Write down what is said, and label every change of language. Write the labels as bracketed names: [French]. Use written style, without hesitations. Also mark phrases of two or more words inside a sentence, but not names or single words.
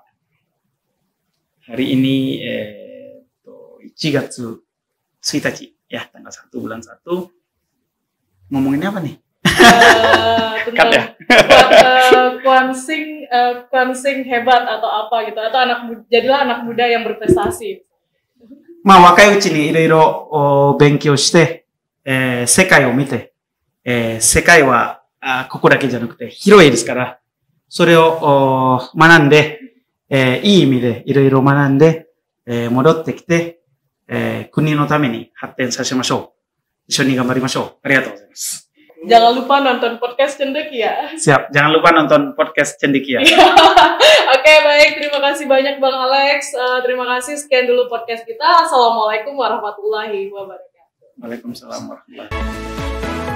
[Indonesian] Hari ini 1 Gatsu 1 ya, tanggal 1 bulan 1. Ngomonginnya apa nih? Tentang Kuansing hebat atau apa gitu, atau jadilah anak muda yang berprestasi. [Japanese] 若いうちにいろいろ勉強して、世界を見て、世界はここだけじゃなくて広いですから、それを学んで、いい意味でいろいろ学んで、戻ってきて、国のために発展させましょう。一緒に頑張りましょう。ありがとうございます。 [Indonesian] Jangan lupa nonton podcast Cendekia. Siap, jangan lupa nonton podcast Cendekia. Oke, baik. Terima kasih banyak Bang Alex. Terima kasih. Sekian dulu podcast kita. [Arabic] السلام عليكم ورحمة الله وبركاته. وعليكم السلام ورحمة الله وبركاته.